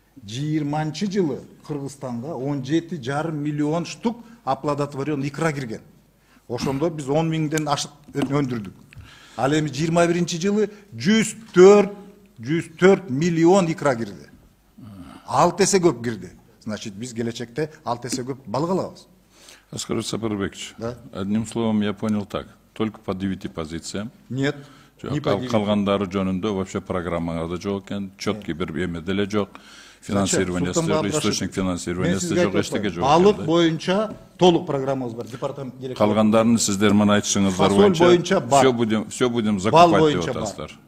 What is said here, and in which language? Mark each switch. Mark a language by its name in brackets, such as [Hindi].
[Kyrgyz] 20-жылы Кыргызстанга 17,5 миллион штук [Russian] оплодотворен икра [Kyrgyz] кирген. Ошондо биз 10 миңден ашык өндүрдүк. Ал эми 21-жылы 104 миллион икра кирди. 6 эсе көп кирди. Значит, биз келечекте 6 эсе көп балык алабыз. [Russian] Аскар Сапарбекович, одним словом я понял так. Только по 9 позициям. Нет. [Kyrgyz] Калгандары жөнүндө [Russian] вообще [Kyrgyz] программаңарда жок экен, четкий бир эме деле жок. [Russian] Финансирование, источник финансирования [Kyrgyz] жок, эчтеке жок. Балык боюнча толук программабыз бар, департамент директору. Калгандарын сиздер мына айтышыңыздар боюнча [Russian] все будем закупать [Kyrgyz] деп атасыздар.